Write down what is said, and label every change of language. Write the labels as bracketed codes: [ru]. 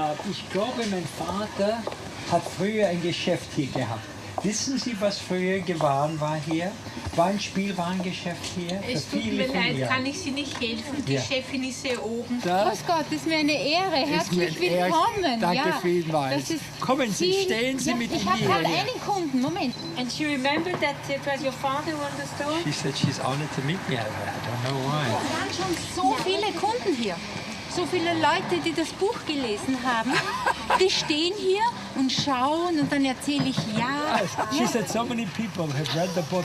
[de] Ich glaube, mein Vater hat früher ein Geschäft hier gehabt. Wissen Sie, was früher gewahren war hier? War ein Spielwarengeschäft hier? Es tut mir leid, kann ich Sie nicht helfen? Die Chefin ist hier oben. Grüß Gott, das ist mir eine Ehre. Herzlich willkommen. Danke vielmals. Kommen Sie, stellen Sie mit Ich mir habe her. gerade einen Kunden. Moment. [en] And she remembered that it was your father who owned the store? She said she's honored to meet me. I don't know why. [de] Es waren schon so viele Kunden hier. So viele Leute, die das Buch gelesen haben, die stehen hier und schauen und dann erzähle ich ja. [en] She said so many people have read the book.